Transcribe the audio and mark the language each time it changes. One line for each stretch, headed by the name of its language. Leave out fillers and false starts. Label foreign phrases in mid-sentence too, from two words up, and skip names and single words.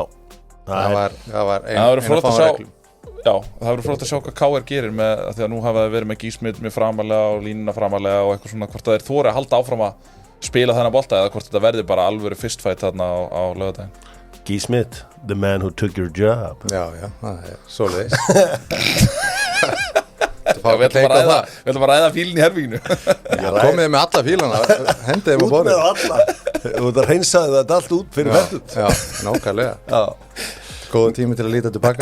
Icelandic: það var ein flott að sjá. Já, það verður flott að sjá hvað KR gerir með, því að nú hafa það verið með Gísmit með framalega og línuna framalega og eitthvað svona, hvort það þori að halda áfram að spila þennan bolta eða hvort þetta verði bara alvöru fistfight þarna á laugardaginn. Gísmit,
English: the man who took your job.
Icelandic: Já, það er svoleiðis. Við ætlum að ræða fílinn í hervíkinu. Komið með alla fílana, hendið þeim á borðið. Út með alla, þú ert að hreinsaði þetta allt út fyrir fættut. Já, nákvæmlega. Góðan tími til að líta tilbaka.